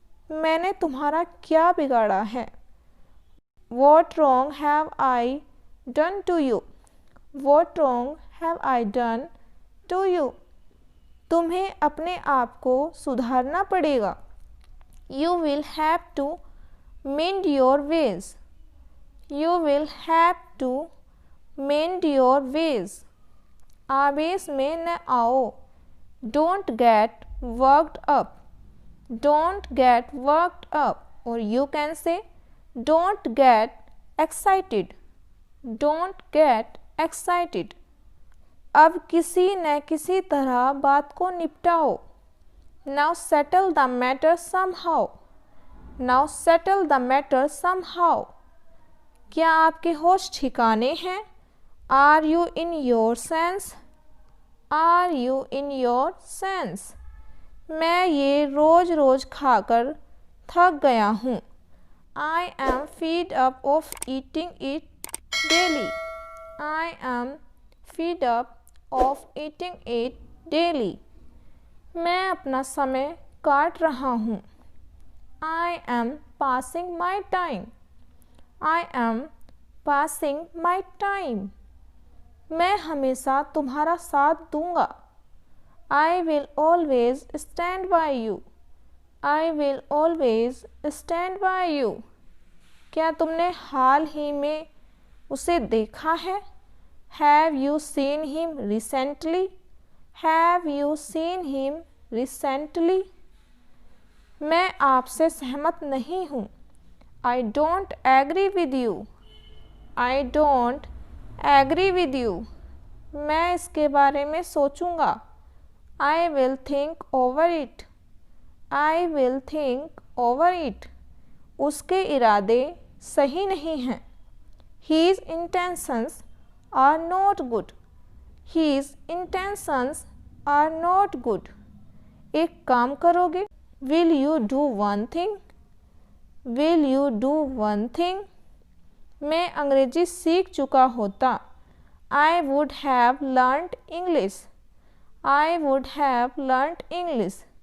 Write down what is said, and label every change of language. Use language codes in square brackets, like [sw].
[hi] मैंने तुम्हारा क्या बिगाड़ा है? [en] What wrong have I done to you? What wrong have I done to you? [hi] तुम्हें अपने आप को सुधारना पड़ेगा। [en] You will have to mend your ways. You will have to mend your ways. [hi] आवेश में न आओ। [en] Don't get worked up. Don't get worked up. Or you can say don't get excited. Don't get excited. [hi] अब किसी न किसी तरह बात को निपटाओ। [en] Now settle the matter somehow. Now settle the matter somehow. [hi] क्या आपके होश ठिकाने हैं? [en] Are you in your sense? Are you in your sense? [hi] मैं ये रोज रोज खाकर थक गया हूँ। [en] I am fed up of eating it daily. I am fed up of eating it daily. [hi] मैं अपना समय काट रहा हूँ। [en] I am passing my time. I am passing my time. [hi] मैं हमेशा तुम्हारा साथ दूंगा। [en] I will always stand by you. I will always stand by you. [hi] क्या तुमने हाल ही में उसे देखा है? [en] Have you seen him recently? Have you seen him recently? [hi] मैं आपसे सहमत नहीं हूँ। [en] I don't agree with you. I don't agree with you. [hi] मैं इसके बारे में सोचूंगा। [en] I will think over it. I will think over it. [hi] उसके इरादे सही नहीं हैं। [en] His intentions are not good. His intentions are not good. [hi] एक काम करोगे? [en] Will you do one thing? Will you do one thing? [hi] मैं अंग्रेजी सीख चुका होता। [en] I would have learnt English. I would have learnt English.